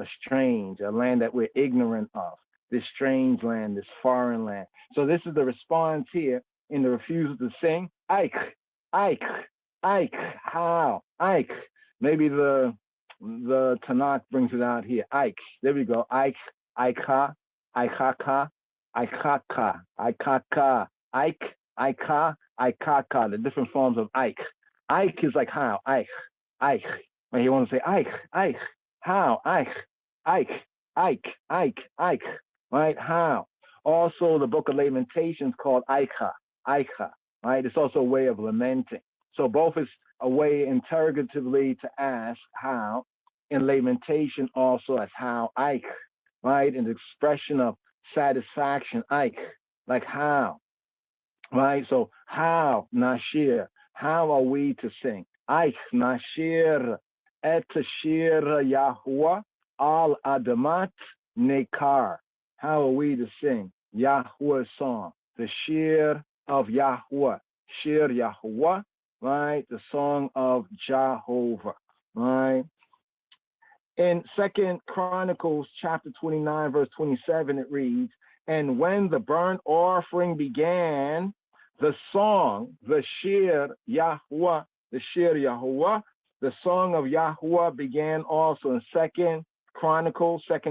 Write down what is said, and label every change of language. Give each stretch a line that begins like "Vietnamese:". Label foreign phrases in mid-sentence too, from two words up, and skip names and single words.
English: A land that we're ignorant of. This strange land, this foreign land. So this is the response here in the refusal to sing.
Hebrew: איך, איך, איך.
English: How? Eich. Maybe the Tanakh brings it out here. Eich. There we go.
Hebrew: איך, איכה, איככה, איככה, איככה, איך, איכה, איככה.
English: The different forms of eich. Eich is like how?
Hebrew: איך, איך.
English: When you want to say
Hebrew: איך, איך.
English: How?
Hebrew: איך, איך, איך, איך, איך.
English: Right? How? Also, the book of Lamentations called Eicha, right? It's also a way of lamenting. So both is a way interrogatively to ask how, in lamentation also as how, Eich, right? An expression of satisfaction, Eich, like how, right? So how, Nashir, how are we to sing?
Hebrew: איך, נשיר, את שיר יהוה, על אדמת נכר.
English: How are we to sing Yahweh's song, the shir of Yahweh, shir Yahweh, right? The song of Jehovah, right? In 2 Chronicles chapter 29, verse 27, it reads, and when the burnt offering began, the song, the shir Yahweh, the song of Yahweh began also in 2 Chronicles